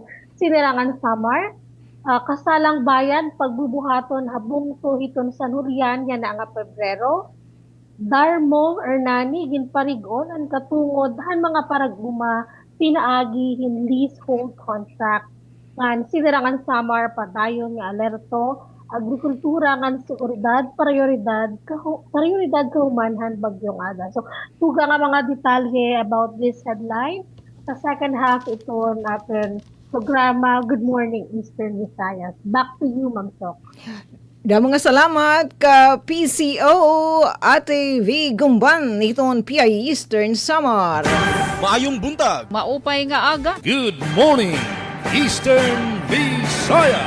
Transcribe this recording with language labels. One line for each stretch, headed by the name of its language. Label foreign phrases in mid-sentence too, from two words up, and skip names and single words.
Waray: Sinirangan Samar, kasalang bayan pagbubuhaton habungto iton sa Nurian yan nga Pebrero, Darmo Ernani ginparigon ang katungod han mga paraguma pinaagi hin
English: leasehold contract
Waray: ngan Sinirangan Samar padayon nga alerto agrikultura ngan seguridad prioridad kahumanhan bagyong Ada. So tuga nga mga detalye
English: about this headline
Waray: sa
English: second half
Waray: ito natin programa Good Morning Eastern Visayas.
English: Back to you, Ma'am Sok.
Waray: Mga salamat ka PCO Ate V. Gumban iton PIA Eastern Samar.
Cebuano: Maayong buntag.
Waray: Maupay nga aga.
English: Good morning, Eastern Visayas.